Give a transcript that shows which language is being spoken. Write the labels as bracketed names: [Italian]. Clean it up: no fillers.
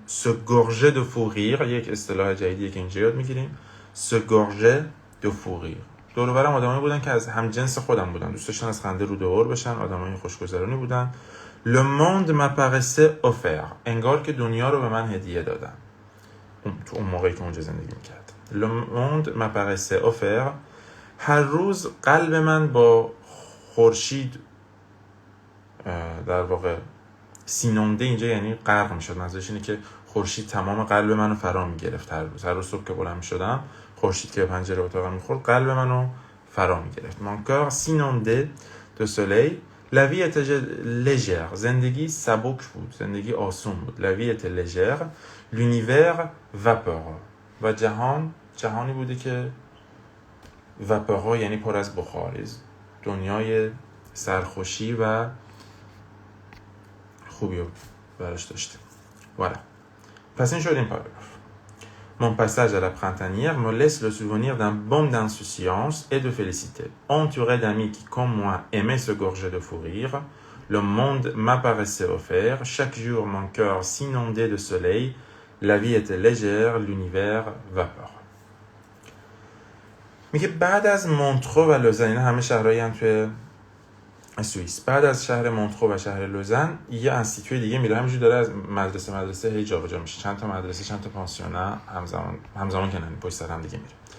[French] se gorger de fou rire [Persian] یک اصطلاح جدیدیه که اینجا یاد میگیریم. [French] se gorger de fou rire. [Persian] دور و برم آدمایی بودن که از هم جنس خودم بودن، دوست داشتن از خنده روده بر بشن، آدمای خوشگذرانی بودن. [French] le monde m'apparaissait offert [Persian] انگار که دنیا رو به من هدیه دادن تو اون موقعی که اونجا زندگی میکرد. [French] le monde m'apparaissait offert. [Persian] هر روز قلب من با خورشید در واقع سینونده، اینجا یعنی غرق میشد، منظورش اینه که خورشید تمام قلب منو فرا میگرفت. هر روز صبح که بلند میشدم خورشید که به پنجره اتاقم میخورد قلب منو فرا میگرفت. [French] mon cœur s'inondait de soleil. la vie était légère. [Persian] زندگی سبک بود، زندگی آسون بود. [French] la vie était légère. l'univers vaporeux. [Persian] و جهانی بوده که vaporeux یعنی پر از بخار، دنیای سرخوشی و خوبی رو براش داشته. voilà. پس این شد این پاراگراف. [French] Mon passage à la printanière me laisse le souvenir d'un bond d'insouciance et de félicité. Entouré d'amis qui, comme moi, aimaient se gorger de fou rire, le monde m'apparaissait offert. Chaque jour, mon cœur s'inondait de soleil. La vie était légère, l'univers vapeur. [Persian] میگه بعد از مونترو و لوزن، اینا همه شهرهایی هم توی سوئیس، بعد از شهر مونترو و شهر لوزن یه انستیتوی دیگه میره، همینجوری داره از مدرسه هی جابجا میشه، چند تا مدرسه چند تا پانسیونه همزمان که پشت سر هم دیگه میره.